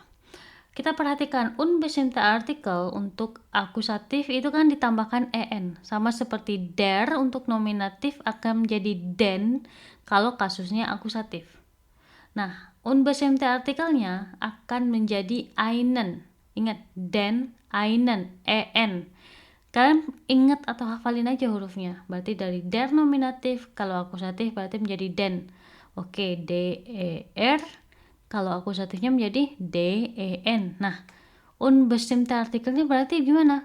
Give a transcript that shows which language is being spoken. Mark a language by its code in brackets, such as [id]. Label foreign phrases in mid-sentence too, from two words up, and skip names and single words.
[id] Kita perhatikan [de] unbestimmte artikel [id] untuk akusatif itu kan ditambahkan en, sama seperti der untuk nominatif akan menjadi den kalau kasusnya akusatif. Nah, [de] unbestimmte artikelnya [id] akan menjadi einen. Ingat, den, einen, en. Kalian ingat atau hafalin aja hurufnya. Berarti dari der nominatif, kalau akusatif berarti menjadi den. Oke, der. Kalau akusatifnya menjadi den. Nah, [de] unbestimmte artikelnya [id] berarti gimana?